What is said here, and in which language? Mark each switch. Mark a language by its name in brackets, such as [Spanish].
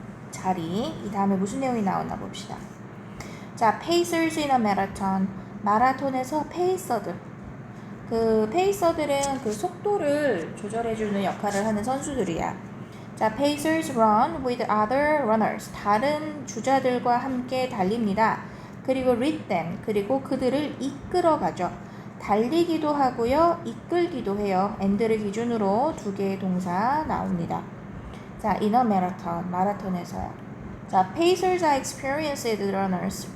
[Korean] 자리, 이 다음에 무슨 내용이 나오나 봅시다. [English] 자, pacers in a marathon. [Korean] 마라톤에서 페이서들. 그 페이서들은 그 속도를 조절해주는 역할을 하는 선수들이야. [English] 자, pacers run with other runners. [Korean] 다른 주자들과 함께 달립니다. [English] 그리고 lead them. [Korean] 그리고 그들을 이끌어가죠. 달리기도 하고요. 이끌기도 해요. and를 기준으로 두 개의 동사 나옵니다. [English] 자, in a marathon. [Korean] 마라톤에서요. [English] 자, pacers are experienced runners.